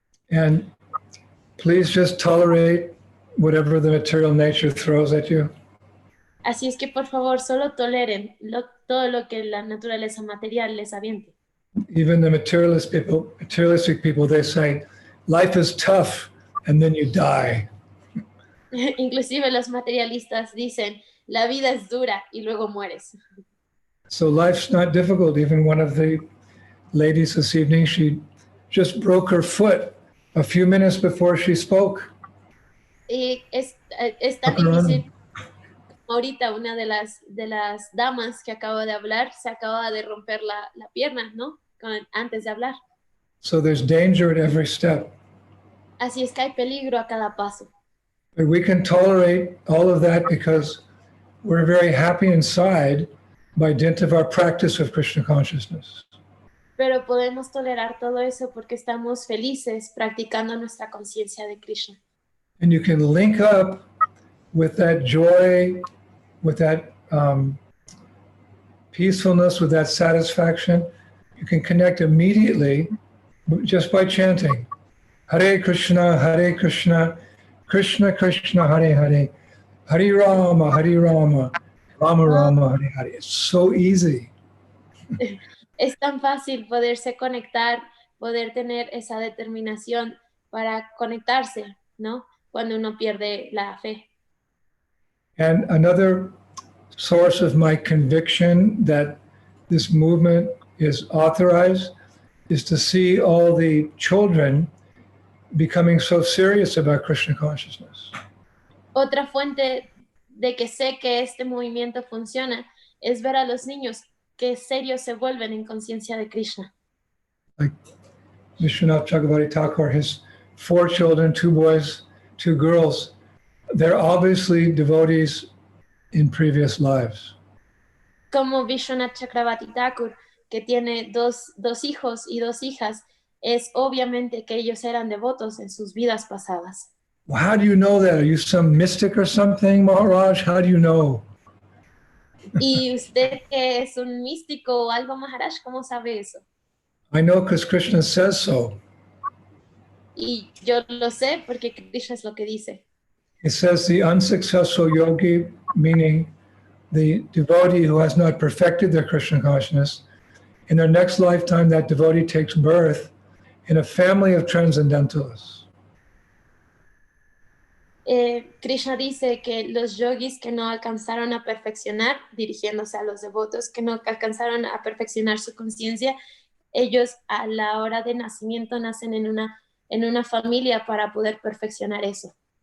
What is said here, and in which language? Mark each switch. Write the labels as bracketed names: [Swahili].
[English] And please just tolerate whatever the material nature throws at you. [Spanish] Así es que por favor solo toleren todo lo que la naturaleza material les aviente. [English] Even the materialistic people, they say, life is tough and then you die. [Spanish] Inclusive los materialistas dicen, la vida es dura y luego mueres. [English] So life's not difficult. Even one of the ladies this evening, she just broke her foot a few minutes before she spoke. [Spanish] Y es tan difícil. Ahorita una de las damas que acaba de hablar se acaba de romper la pierna, ¿no? Antes de hablar. [English] So there's danger at every step. [Spanish] Así es que hay peligro a cada paso. [English] But we can tolerate all of that because we're very happy inside by dint of our practice of Krishna consciousness. [Spanish] Pero podemos tolerar todo eso porque estamos felices practicando nuestra conciencia de Krishna. [English] And you can link up with that joy, with that peacefulness, with that satisfaction. You can connect immediately just by chanting Hare Krishna, Krishna Krishna, Hare Hare, Hare Rama, Rama Rama, Hare Hare. It's so easy. [Spanish] Es tan fácil poderse conectar, poder tener esa determinación para conectarse, ¿no? Cuando uno pierde la fe. [English] And another source of my conviction that this movement is authorized is to see all the children becoming so serious about Krishna consciousness. [Spanish] Otra fuente de que sé que este movimiento funciona es ver a los niños que serios se vuelven en conciencia de Krishna. [English] Like Vishwanath Chakravarti Thakur, his 4 children, 2 boys, 2 girls, they're obviously devotees in previous lives. [Spanish] Como Vishwanath Chakravarti Thakur, que tiene dos hijos y 2 hijas, es obviamente que ellos eran devotos en sus vidas pasadas. [English] Well, how do you know that? Are you some mystic or something, Maharaj? How do you know? [Spanish] ¿Y usted que es un místico o algo, Maharaj, cómo sabe eso? [English] I know because Krishna says so. [Spanish] Y yo lo sé porque Krishna es lo que dice. [English] It says the unsuccessful yogi, meaning the devotee who has not perfected their Krishna consciousness, in their next lifetime that devotee takes birth in a family of transcendentalists. [Spanish] Krishna dice que los yogis que no alcanzaron a perfeccionar, dirigiéndose a los devotos que no alcanzaron a perfeccionar su conciencia, ellos a la hora de nacimiento nacen en una familia para poder perfeccionar eso.